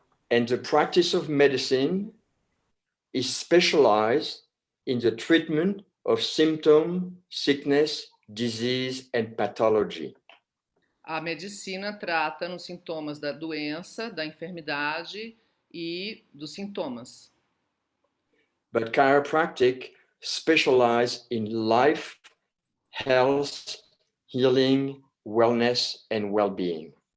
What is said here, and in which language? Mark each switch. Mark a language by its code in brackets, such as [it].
[en] And the practice of medicine is specialized in the treatment of symptom, sickness, disease, and pathology. [pt] A medicina trata nos sintomas da doença, da enfermidade e dos sintomas. [en] But chiropractic specializes in life, health, healing, wellness, and well-being.